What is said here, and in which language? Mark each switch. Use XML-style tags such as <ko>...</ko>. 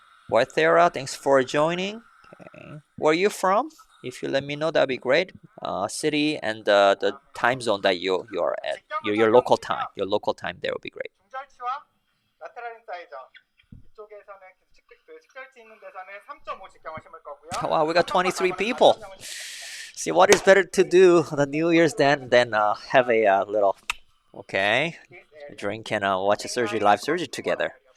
<en>Whitera, thanks for joining. Okay. Where are you from? If you let me know, that'd be great. City and the time zone that you are at, your local time. Your local time there would be great.</en> <ko>중절치와 라테랄 인사이저 이쪽에서는 측절치 있는 데서는 3.5 직경을 심을 거고요.</ko> <en>Wow, we got 23 people. See, what is better to do on the New Year's than have a little, okay, drink and watch a surgery, live surgery together.</en>